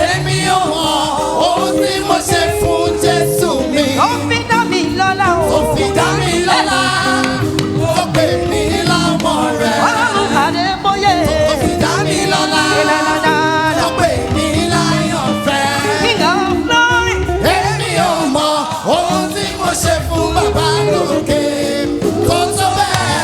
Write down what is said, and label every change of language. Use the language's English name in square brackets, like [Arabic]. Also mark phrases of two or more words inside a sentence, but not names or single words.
[Yoruba] Èmi ò mọ ohun tí mo ṣe fún Jésù mi. Ó fi dá mi lọ́lá o. Ó fi dá mi lọ́lá. Ó pè mí lọ́mọ rẹ̀. Ọlọ́run Adébóyè. Ó fi dá mi lọ́lá. Ìlànà. Ó pè mí láyọ̀fẹ́. [English] King of glory. [Yoruba] Èmi ò mọ ohun tí mo ṣe fún bàbá lókè. Kò tó bẹ́ẹ̀.